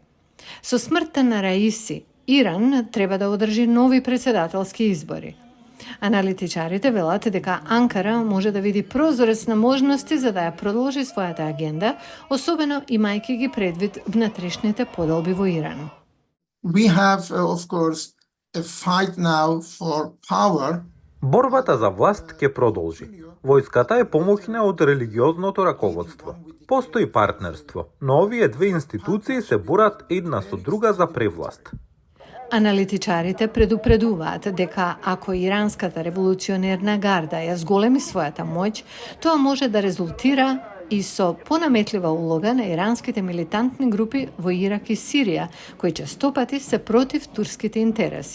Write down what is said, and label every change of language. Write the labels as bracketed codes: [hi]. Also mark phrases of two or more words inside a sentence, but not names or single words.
[mk] Со смртта на Раиси, Иран треба да одржи нови председателски избори. Аналитичарите велат дека Анкара може да види прозорец на можности за да ја продолжи својата агенда, особено имајќи ги предвид внатрешните поделби во Иран. [en] We have, of course, a fight now for power. [mk] Борбата за власт ќе продолжи. Војската е помоќна од религиозното раководство. Постои партнерство, но овие две институции се борат една со друга за превласт. Аналитичарите предупредуваат дека ако иранската револуционерна гарда ја зголеми својата моќ, тоа може да резултира и со понаметлива улога на иранските милитантни групи во Ирак и Сирија, кои честопати се против турските интереси.